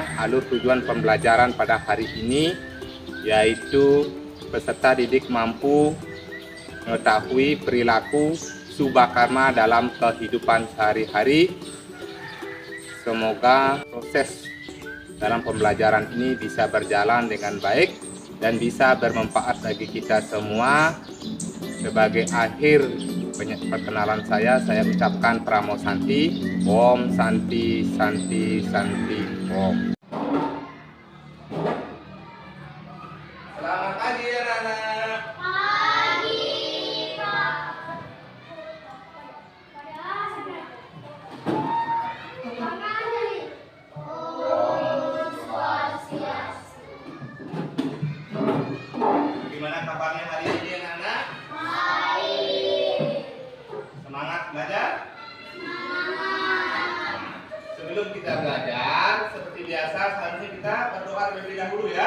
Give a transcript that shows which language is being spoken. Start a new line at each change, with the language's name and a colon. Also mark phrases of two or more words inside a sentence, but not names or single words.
Indonesian: Alur tujuan pembelajaran pada hari ini yaitu peserta didik mampu mengetahui perilaku Subhakarma dalam kehidupan sehari-hari. Semoga proses dalam pembelajaran ini bisa berjalan dengan baik dan bisa bermanfaat bagi kita semua. Sebagai akhir perkenalan saya ucapkan
Sanskrit: Pramo Santi, Om Santi Santi Santi Om.
Indonesian: Selamat pagi anak-anak. Pagi, Pak.
Sanskrit: Om Swastiastu.
Indonesian: Gimana kabarnya hari ini anak-anak? Baik. Semangat belajar? Semangat. Sebelum kita belajar, seperti biasa seharusnya kita berdoa terlebih dahulu ya.